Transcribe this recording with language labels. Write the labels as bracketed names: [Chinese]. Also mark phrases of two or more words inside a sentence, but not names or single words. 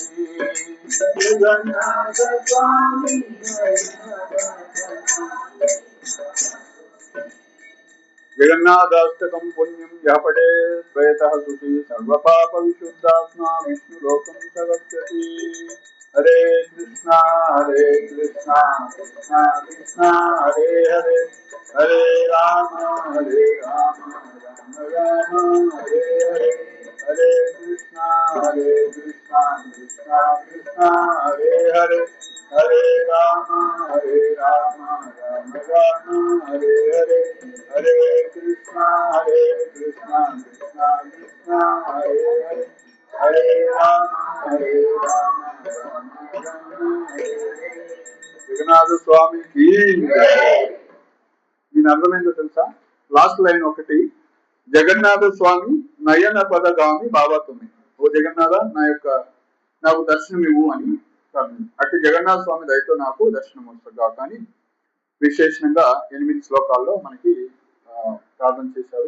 [Sanskrit] జగన్నాథ స్వామి నయన పదమామి జగన్నాథాష్టకం పుణ్యం యాపడే శ్వేతః శుచి సర్వపాప విశుద్ధాత్మా విష్ణులోకం సగచ్చతి. హరే కృష్ణ కృష్ణ కృష్ణ హరే హరే హరే రామ రామ రామ హరే హరే హరే కృష్ణ కృష్ణ కృష్ణ హరే హరే హరే రామ రామ రామ హరే హరే హరే కృష్ణ కృష్ణ కృష్ణ హరే హరే హరే రామ రామ [Telugu] జగన్నాథ స్వామికి. దీని అర్థం ఏంటో తెలుసా? [English] last line [Sanskrit] ఒకటి, జగన్నాథ స్వామి నయన పదగామి భావతుమి. [Telugu] ఓ జగన్నాథ నాకు దర్శనం ఇవ్వు అని అటు జగన్నాథ స్వామి దయతో నాకు దర్శనం వస్తుందా కానీ విశేషంగా 8 శ్లోకాల్లో మనకి ప్రార్థన చేశారు.